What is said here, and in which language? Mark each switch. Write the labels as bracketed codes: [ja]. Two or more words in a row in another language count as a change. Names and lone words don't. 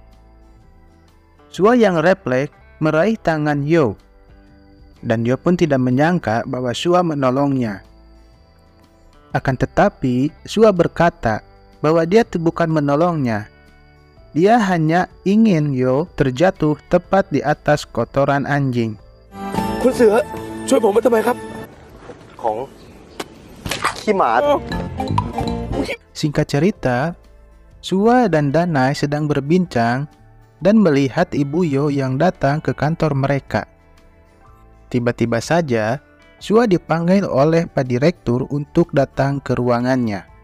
[id] Sua yang refleks meraih tangan Yo, dan Yo pun tidak menyangka bahwa Sua menolongnya. Akan tetapi, Sua berkata bahwa dia bukan menolongnya. Dia hanya ingin Yo terjatuh tepat di atas kotoran anjing. [th] Kunเสือช่วยผมมาทำไมครับของขี้หมา [id] Singkat cerita, Sua dan Danai sedang berbincang dan melihat Ibu Yo yang datang ke kantor mereka. Tiba-tiba saja, Sua dipanggil oleh Pak Direktur untuk datang ke ruangannya.